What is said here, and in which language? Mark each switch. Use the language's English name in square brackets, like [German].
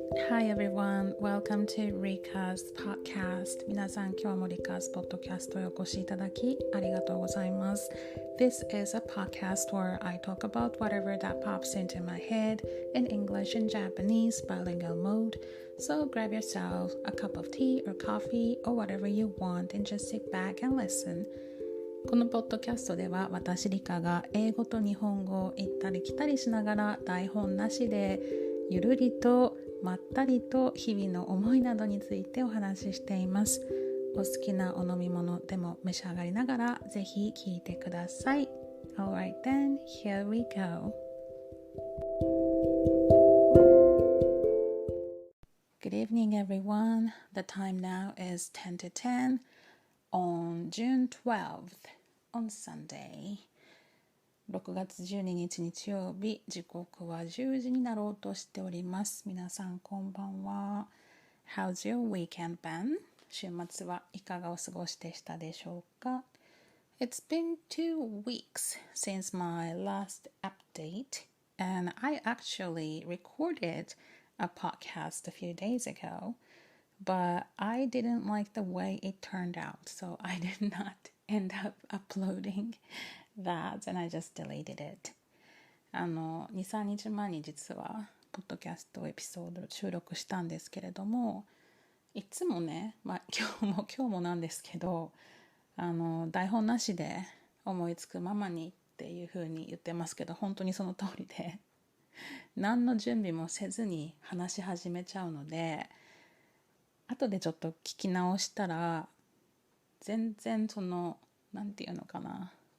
[English] Hi everyone, welcome to Rika's podcast. [Japanese] 皆さん、今日も Rika's podcast へお越しいただきありがとうございます。 [English] This is a podcast where I talk about whatever that pops into my head in English and Japanese bilingual mode. So grab yourself a cup of tea or coffee or whatever you want and just sit back and listen. [Japanese] このポッドキャストでは私リカが英語と日本語を行ったり来たりしながら台本なしでゆるりとまったりと日々の思いなどについてお話ししています。お好きなお飲み物でも召し上がりながらぜひ聞いてください。 [English] Alright then, here we go. Good evening everyone. The time now is 10 to 10 on June 12th.On Sunday [Japanese] 6月12日日曜日、時刻は10時になろうとしております。皆さんこんばんは。 [English] How's your weekend been? [Japanese] 週末はいかがお過ごしでしたでしょうか。 [English] It's been 2 weeks since my last update and I actually recorded a podcast a few days ago, but I didn't like the way it turned out, so I did not end up uploading that and I just deleted it. [Japanese] 2、3日前に実はポッドキャストエピソード収録したんですけれども、いつもね、今日もなんですけど、台本なしで思いつくままにっていう風に言ってますけど、本当にその通りで何の準備もせずに話し始めちゃうので、後でちょっと聞き直したら全然なんていうのかな、